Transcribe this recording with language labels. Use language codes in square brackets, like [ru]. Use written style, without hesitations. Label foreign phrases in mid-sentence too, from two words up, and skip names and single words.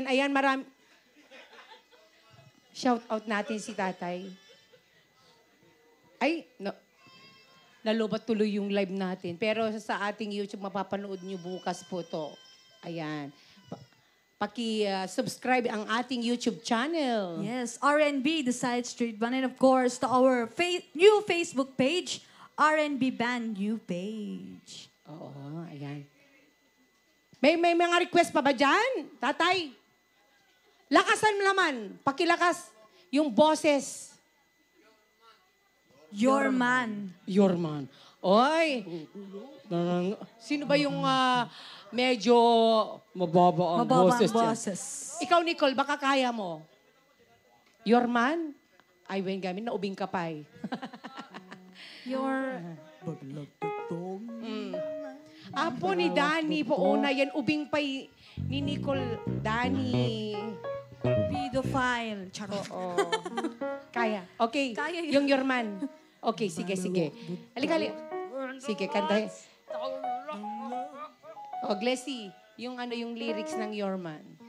[tl] Ayan, shout out natin si tatay. Ay, no. Nalobat tuloy yung live natin. Pero sa ating YouTube, mapapanood nyo bukas po to. Ayan. Paki-subscribe ang ating YouTube channel. [en] Yes, RNB, The Side Street Band. And of course, to our new Facebook page, RNB Band New Page. [tl] Oo, ayan. May mga request pa ba dyan? Tatay? Lakasan mo naman. Pakilakas yung boses. Your Man. Your man. Oy! Sino ba yung medyo mababa ang Mababa boses ang dyan? boses. Ikaw, Nicole, baka kaya mo. Your man? [ilo] Ay, when gamin, naubing ka pa eh. [tl] Your... Apo ni Danny po una yan. [ilo] Ubing pa ni Nicole Danny. [tl] Pedophile. Charot. Oo. Kaya. Okay. Kaya yun. Yung your man. Okay, sige. Halika. Sige, kanta. Oh, Glessy, yung lyrics ng Your Man.